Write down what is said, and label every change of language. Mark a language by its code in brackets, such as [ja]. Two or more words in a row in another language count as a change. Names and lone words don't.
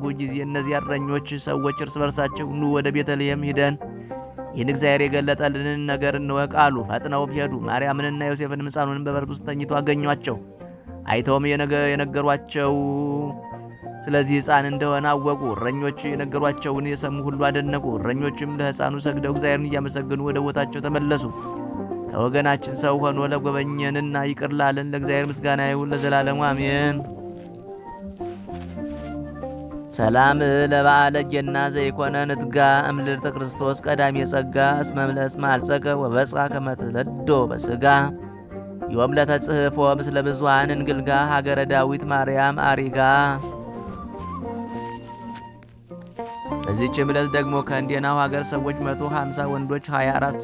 [am] ጊዜ እነዚህ እረኞች ሰዎች እርስ በርሳቸው ኑ ወደ ቤተልሔም ሂደን ይህን እግዚአብሔር የገለጠልንን ነገር እንወቅ አሉ። ፈጥነውም ሄዱ። ማርያምንና ዮሴፍንም ሕፃኑንም በበረት ውስጥ ተኝቶ አገኟቸው። አይተውም የነገሯቸው ስለዚህ ሕፃን እንደሆነ አወቁ። እረኞች የነገሯቸውን የሰሙ ሁሉ አደነቁ። እረኞችም ለሕፃኑ ሰግደው እግዚአብሔርን እያመሰገኑ ወደ ቦታቸው ተመለሱ። ከወገናችን ሰው ሆኖ ለጎበኘንና ይቅር ላለን ለእግዚአብሔር ምስጋና ይሁን ለዘላለሙ አሜን። [gez] ሰላም ለበዓለ ጌና ዘይኮነ ንትጋ እምልዕልተ ክርስቶስ ቀዳሚ የጸጋ እስመምለስ ማልጸቀ ወበጽሐ ከመትለዶ በሥጋ ዮም ለተጽሕፎ ምስለ ብዙኃን እንግልጋ ሀገረ ዳዊት ማርያም አሪጋ። [am] በዚህችም ዕለት ደግሞ ከእንዴናው ሀገር ሰዎች 150 ወንዶች 24